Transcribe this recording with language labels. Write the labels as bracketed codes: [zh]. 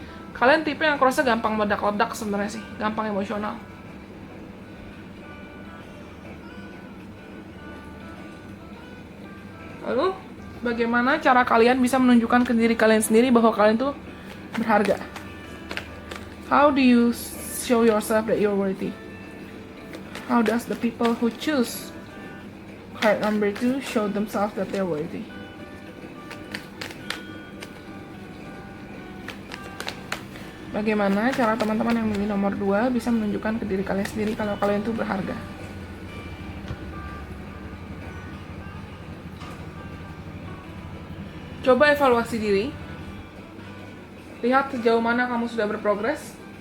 [id] Kalian tipe yang kurasa gampang meledak-ledak sebenarnya sih, gampang emosional. Lalu, bagaimana cara kalian bisa menunjukkan ke diri kalian sendiri bahwa kalian tuh berharga? [en] How do you show yourself that you're worthy? How does the people who choose card number 2 show themselves that they're worthy? [id] Bagaimana cara teman-teman yang memilih nomor 2 bisa menunjukkan ke diri kalian sendiri kalau kalian tuh berharga? Coba evaluasi diri. Lihat sejauh mana kamu sudah berprogres.